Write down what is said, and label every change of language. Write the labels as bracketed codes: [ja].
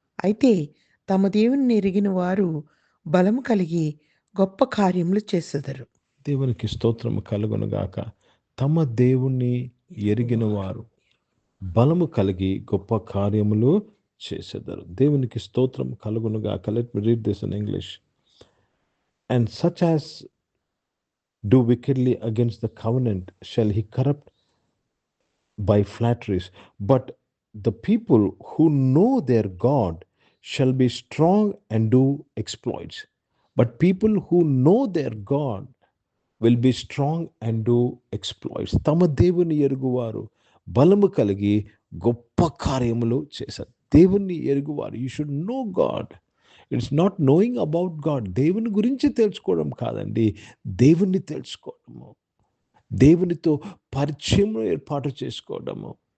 [te] అయితే తమ దేవుని ఎరిగిన వారు బలము కలిగి గొప్ప కార్యములు చేసెదరు. దేవునికి స్తోత్రము కలుగునుగాక. తమ దేవుణ్ణి ఎరిగిన వారు బలము కలిగి గొప్ప కార్యములు చేసెదరు. దేవునికి స్తోత్రం కలుగునుగాక. [en] Let me read this in English. And such as do wickedly against the covenant shall he corrupt by flatteries. But the people who know their God shall be strong and do exploits. But people who know their God will be strong and do exploits. [te] తమ దేవుని ఎరుగువారు బలము కలిగి గొప్ప కార్యములు చేశారు. దేవుని ఎరుగువారు. [en] You should know God. It's not knowing about God. [te] దేవుని గురించి తెలుసుకోవడం కాదండి, దేవుణ్ణి తెలుసుకోవడము, దేవునితో పరిచయం ఏర్పాటు చేసుకోవడము.